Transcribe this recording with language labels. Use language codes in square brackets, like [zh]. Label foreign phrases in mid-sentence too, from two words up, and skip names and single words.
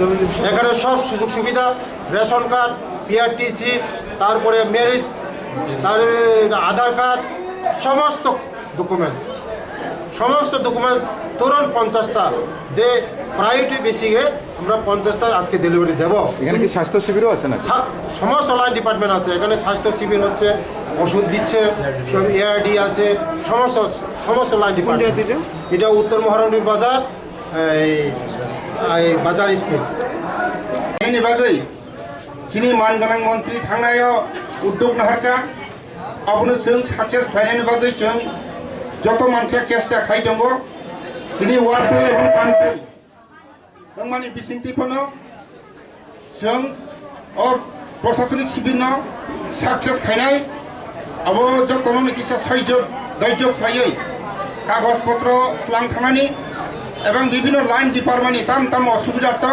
[bn] এখানে সব সুযোগ সুবিধা, [en] ration card, [bn] PRTC, তারপরে ম্যারেজ, তারপরে [en] Aadhaar card, [bn] সমস্ত ডকুমেন্টস তুরন্ত 50টা যে [en] priority basise [bn] আমরা 50টা আজকে ডেলিভারি দেব। এখানে কি স্বাস্থ্য শিবিরও আছে না? সমস্ত [en] line department [bn] আছে এখানে, স্বাস্থ্য শিবির হচ্ছে, ওষুধ দিচ্ছে, সব ARD আছে, সমস্ত [en] line department. [bn] এটা উত্তর মহারানীর বাজার, এই বাজার স্কুল। [trp] एनि बागै चिनि मानगोनां मन्त्रि थांनायाव उद्योग नाहारखा अबनो जों साक्सेस खालामनायनि बागै जों जत मानसिया चेष्टा खालामदों दिनै वार्डफोर एबं पानफोर जों माने बिसिंथिफोरनो जों प्रशासनिक शिबिरनो साक्सेस खालामनाय अब जतनो निकिसा सैजो दैज्य खालायै कागज पत्र लांथांनानै एबं विभिन्न [en] line departmentni [trp] ताम असुबिदा दं।